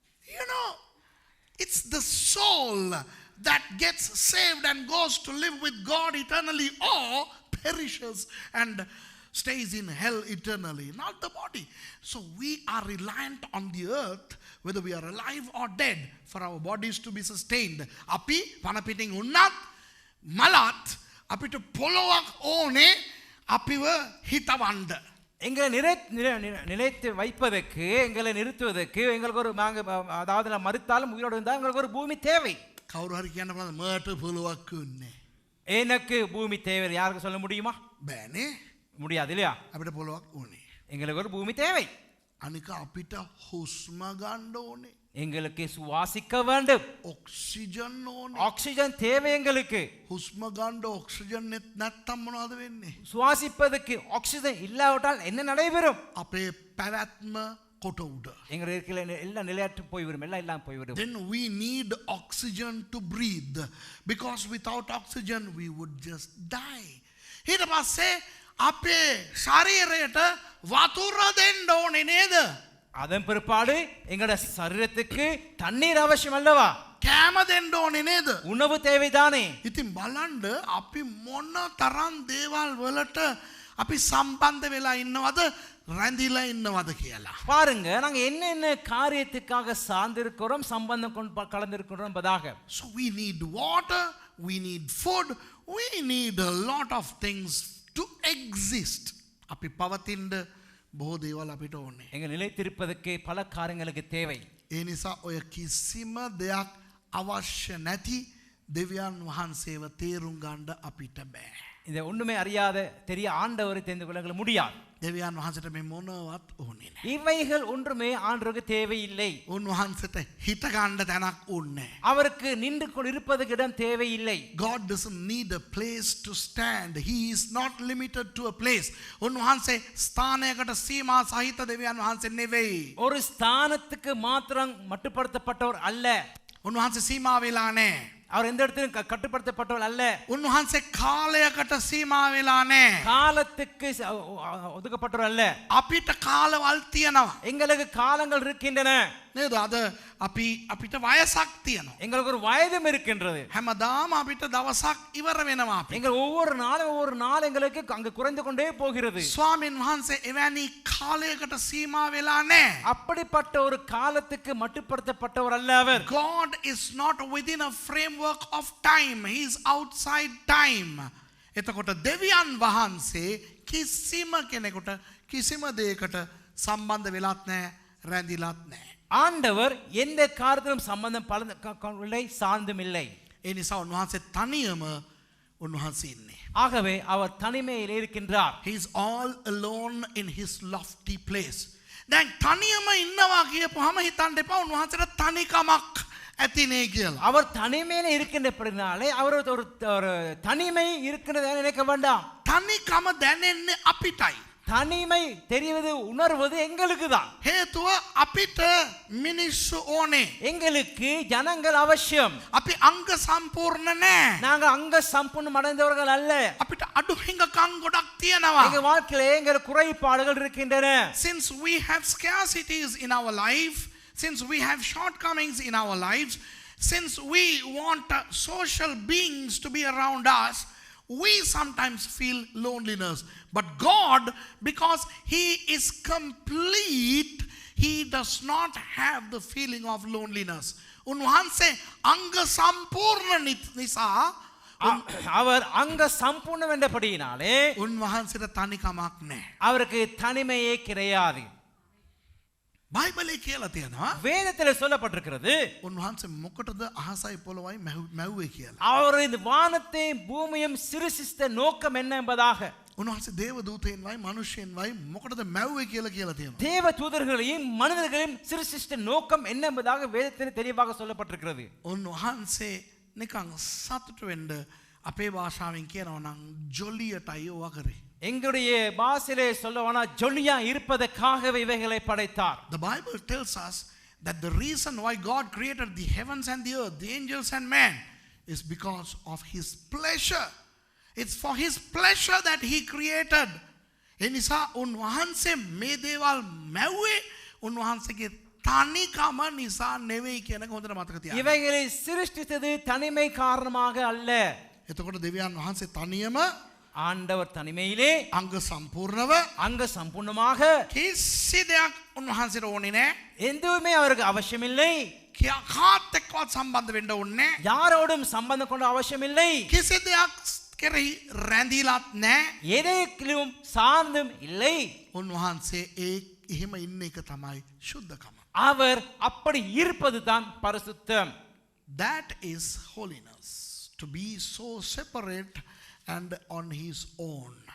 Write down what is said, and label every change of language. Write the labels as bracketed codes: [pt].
[en] You know, it's the soul that gets saved and goes to live with God eternally or perishes and stays in hell eternally, not the body. So we are reliant on the earth, whether we are alive or dead, for our bodies to be sustained. [si] Api panapiting unnat malat අපිට පොළොවක් ඕනේ අපිව හිතවන්න. [ta] எங்களை நிலைத்து வைப்பதற்கு, எங்களை நிறுத்துவதற்கு எங்களுக்கு ஒரு அதாவது நான் மறுத்தாலும் உயிரோடு இருந்தால் எங்களுக்கு ஒரு பூமி தேவை. [si] කවුරු හරි කියන්න බලන්න මට පොළොවක් ඕනේ. [ta] எனக்கு பூமி தேவை யாருக்கு சொல்ல முடியுமா? [si] බෑනේ. [ta] முடியாது இல்லையா? [si] අපිට පොළොවක් ඕනේ. [ta] எங்களுக்கு ஒரு பூமி தேவை. [si] අනික අපිට හුස්ම ගන්න ඕනේ. [ta] எங்களுக்கு சுவாசிக்க வேண்டும். [si] ඔක්සිජන් ඕනේ. [ta] ஆக்சிஜன் தேவை எங்களுக்கு. [si] හුස්ම ගන්න ඔක්සිජන් නැත්තම් මොනවද වෙන්නේ? [ta] சுவாசிப்பதற்கு ஆக்சிஜன் இல்லாவிட்டால் என்ன நடைபெறும்? [si] අපේ පැවැත්ම කොට උඩ. [ta] எங்க இருக்கிற எல்லாம் நிலையற்று போய்விடும், எல்லாம் இல்லாம போய்விடும். [en] Then we need oxygen to breathe because without oxygen we would just die. [si] ඊට පස්සේ අපේ ශරීරයට වතුර දෙන්න ඕනේ නේද? [ta] அதன் பிற்பாடு எங்களோட சரீரத்துக்கு தண்ணீர் அவசியம் அல்லவா? [si] කෑම දෙන්න ඕනේ නේද? [ta] உணவு தேவைதானே? [si] ඉතින් බලන්න අපි මොන තරම් දේවල් වලට අපි සම්බන්ධ වෙලා ඉන්නවද රැඳිලා ඉන්නවද කියලා. [ta] பாருங்க, நாங்க என்னென்ன காரியத்துக்காக சார்ந்திருக்கிறோம், சம்பந்தம் கலந்திருக்கிறோம் என்பதாக. [en] So we need water, we need food, we need a lot of things to exist. [si] අපි පවතින්න බොහෝ දේවල් අපිට ඕනේ. [ta] எங்க நிலைத்திருப்பதற்கு பல காரியங்களுக்கு தேவை. [si] ඒ නිසා ඔය කිසිම දෙයක් අවශ්‍ය නැති දෙවියන් වහන්සේව තේරුම් ගන්න අපිට බෑ. [ta] இந்த ஒண்ணுமே அறியாத தெரிய ஆண்டவரை தெரிந்து கொள்ள முடியாது. [si] දෙවියන් වහන්සේට මේ මොනවත් ඕනේ නැහැ. [ta] இவைகள் ஒன்றுமே ஆண்டவருக்கு தேவையில்லை. [si] උන්වහන්සේට හිත ගන්න තැනක් ඕනේ නැහැ. [ta] அவருக்கு நின்று கொண்டிருப்பதற்கு இடம் தேவையில்லை. [en] God doesn't need a place to stand. He is not limited to a place. [si] උන්වහන්සේ ස්ථානයකට සීමා සහිත දෙවියන් වහන්සේ නෙවෙයි. [ta] ஒரு ஸ்தானத்துக்கு மாத்திரம் மட்டுப்படுத்தப்பட்டவர் அல்ல. [si] උන්වහන්සේ සීමා වෙලා නැහැ. [ta] அவர் எந்த இடத்திலும் கட்டுப்படுத்தப்பட்டவர் அல்ல. [si] උන්වහන්සේ කාලයකට සීමා වෙලා නැහැ. [ta] காலத்துக்கு ஒதுக்கப்பட்டவர் அல்ல. [si] අපිට කාලවල් තියෙනවා. [ta] எங்களுக்கு காலங்கள் இருக்கின்றன. [si] නේද? අද අපිට වයසක් තියෙනවා. [ta] எங்களுக்கு ஒரு வயதும் இருக்கின்றது. [si] හැමදාම අපිට දවසක් ඉවර වෙනවා අපි. [ta] எங்கள் ஒவ்வொரு நாள் எங்களுக்கு அங்க குறைந்து கொண்டே போகிறது. [si] ස්වාමීන් වහන්සේ එවැනි කාලයකට සීමා වෙලා නැහැ. [ta] அப்படிப்பட்ட ஒரு காலத்துக்கு மட்டுப்படுத்தப்பட்டவர் அல்ல அவர். [en] God is not within a framework of time. He is outside time. [si] එතකොට දෙවියන් වහන්සේ කිසිම කෙනෙකුට කිසිම දෙයකට සම්බන්ධ වෙලත් නැහැ, රැඳිලත් නැහැ. [ta] ஆண்டவர் எந்த காரியத்திலும் சம்பந்தம் இல்லை, சார்ந்தும் இல்லை. [si] ඒ නිසා උන්වහන්සේ තනියම උන්වහන්සේ ඉන්නේ. [ta] ஆகவே அவர் தனிமையில் இருக்கின்றார். [en] He is all alone in his lofty place. [si] දැන් තනියම ඉන්නවා කියපුවාම හිතන්න එපා උන්වහන්සේට තනිකමක් ඇතිනේ කියලා. [ta] அவர் தனிமையில இருக்கின்றபடினாலே அவர் ஒரு தனிமை இருக்கின்றதை நினைக்க வேண்டாம். [si] තනිකම දැනෙන්නේ අපිටයි. [ta] தனிமை தெரிவது உணர்வது எங்களுக்கு தான். [si] හේතුව අපිට මිනිස්සු ඕනේ. [ta] எங்களுக்கு ஜனங்கள் அவசியம். [si] අපි අංග සම්පූර්ණ නැහැ. [ta] நாங்க அங்க சம்பூர்ணம் அடைந்தவர்கள் அல்ல. [si] අපිට අඩු හිඟකම් ගොඩක් තියෙනවා. [ta] எங்க வாழ்க்கையிலே எங்கள் குறைபாடுகள் இருக்கின்றன. [en] Since we have scarcities in our life, since we have shortcomings in our lives, since we want social beings to be around us, we sometimes feel loneliness. But God, because He is complete, He does not have the feeling of loneliness. [si] උන්වහන්සේ අංග සම්පූර්ණ නිසා [ta] அவர் அங்க சம்பூர்ணம் என்றபடியினாலே [si] උන්වහන්සේට තනිකමක් නැහැ. [ta] அவருக்கு தனிமையே கிடையாது. [si] බයිබලේ කියලා තියෙනවා [ta] வேதத்தில் சொல்லப்பட்டிருக்கிறது [si] උන්වහන්සේ මොකටද අහසයි පොළොවයි මැව්වේ කියලා. [ta] அவர் இந்த வானத்தையும் பூமியும் சிருஷ்டித்த நோக்கம் என்ன என்பதாக. [si] උන්වහන්සේ දේව දූතයන්වයි මිනිසෙන්වයි මොකටද මැව්වේ කියලා තියෙනවා. [ta] தேவ தூதர்களையும் மனிதர்களையும் சிருஷ்டித்த நோக்கம் என்ன என்பதாக வேதத்தில் தெளிவாக சொல்லப்பட்டிருக்கிறது. [si] උන්වහන්සේ නිකන් සතුට වෙන්න අපේ භාෂාවෙන් කියනවා නම් ජොලියටයි ඕවා කරේ. [ta] எங்களுடைய பாஷையிலே சொல்லவானா ஜொலியா இருப்பதற்காகவே இவைகளை படைத்தார். [en] The Bible tells us that the reason why God created the heavens and the earth, the angels and man, is because of His pleasure. It's for His pleasure that He created. [si] එනිසා උන්වහන්සේ මේ දේවල් මැව්වේ උන්වහන්සේගේ තනිකම නිසා නෙවෙයි කියන එක හොඳට මතක තියාගන්න. [ta] இவைகளை சிருஷ்டித்தது தனிமை காரணமாக அல்ல. [si] එතකොට දෙවියන් වහන්සේ තනියම [ta] ஆண்டவர் தனிமையிலே [si] අංග සම්පූර්ණව [ta] அங்க சம்பூர்ணமாக [si] කිසි දෙයක් උන්වහන්සේට ඕනේ නැහැ. [ta] எதுவுமே அவருக்கு அவசியமில்லை. [si] කාත් එක්කවත් සම්බන්ධ වෙන්න ඕනේ නැහැ. [ta] யாரோடும் சம்பந்தம் கொண்ட அவசியமில்லை. [si] කිසි දෙයක් කෙරෙහි රැඳිලත් නැහැ. [ta] எதையும் சார்ந்தும் இல்லை. [si] උන්වහන්සේ එහෙම ඉන්න එක තමයි සුද්ධකම. [ta] அவர் அப்படி இருப்பது தான் பரிசுத்தம். [en] That is holiness. To be so separate and on his own.